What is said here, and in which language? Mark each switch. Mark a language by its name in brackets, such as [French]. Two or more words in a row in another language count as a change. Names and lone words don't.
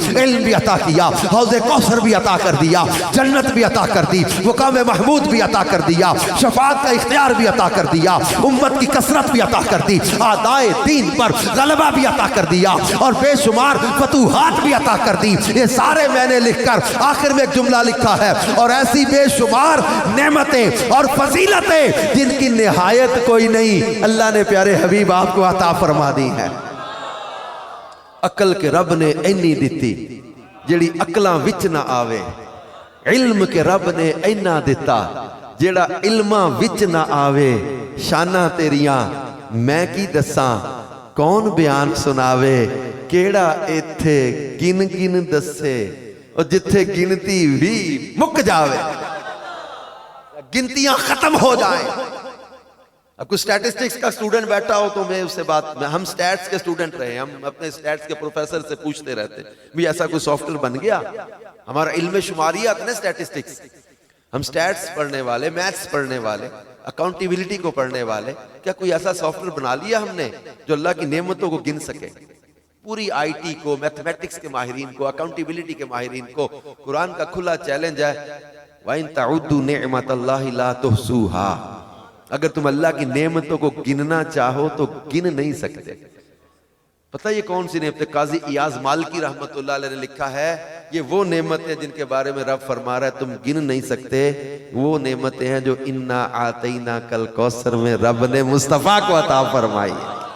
[Urdu] علم بھی عطا کیا، حوض کوثر بھی عطا کر دیا، جنت بھی عطا کر دی، مقام محمود بھی عطا کر دیا، شفاعت کا اختیار بھی عطا کر دیا، امت کی کثرت بھی عطا کر دی، اعدائے دین پر غلبہ بھی عطا کر دیا، اور بے شمار فتوحات بھی عطا کر دی۔ یہ سارے میں نے لکھ کر آخر میں ایک جملہ لکھا ہے، اور ایسی بے شمار نعمتیں اور فضیلتیں جن کی نہایت کوئی نہیں اللہ نے پیارے حبیب آپ کو عطا فرما دی ہے۔ [Punjabi] عقل کے رب نے اینی دیتی جیڑی عقلاں وچ نہ آوے، علم کے رب نے اینا دیتا جیڑا علماں وچ نہ آوے، شانہ تیریاں میں کی دساں کون بیان سناوے، کیڑا ایتھے گن گن دسے اور جتھے گنتی بھی مک جاوے، [Urdu] گنتیاں ختم ہو جائیں۔ اب کوئی سٹیٹسٹکس کا اسٹوڈنٹ بیٹھا ہو تو میں اس سے ہم سٹیٹس کے اسٹوڈنٹ رہے، ہم اپنے سٹیٹس کے پروفیسر سے پوچھتے رہتے بھی ایسا کوئی سافٹ ویئر بن گیا؟ ہمارا علم شماریات نا سٹیٹسٹکس، ہم سٹیٹس پڑھنے والے، میتھس پڑھنے والے، اکاؤنٹیبلٹی کو پڑھنے والے، کیا کوئی ایسا سافٹ ویئر بنا لیا ہم نے جو اللہ کی نعمتوں کو گن سکے؟ پوری آئی ٹی کو، میتھمیٹکس کے ماہرین کو، اکاؤنٹیبلٹی کے ماہرین کو قرآن کا کھلا چیلنج ہے، [Arabic] وَإِن تَعُدُّوا نِعْمَةَ اللَّهِ لَا تُحْصُوهَا، [Urdu] اگر تم اللہ کی نعمتوں کو گننا چاہو تو گن نہیں سکتے۔ پتہ یہ کون سی نعمت ہے؟ قاضی ایاز مالکی رحمت اللہ علیہ نے لکھا ہے یہ وہ نعمتیں جن کے بارے میں رب فرما رہا ہے تم گن نہیں سکتے، وہ نعمتیں ہیں جو [Arabic] اِنَّا آتَيْنَاكَ الْكَوْثَرَ [Urdu] میں رب نے مصطفیٰ کو عطا فرمائی ہے۔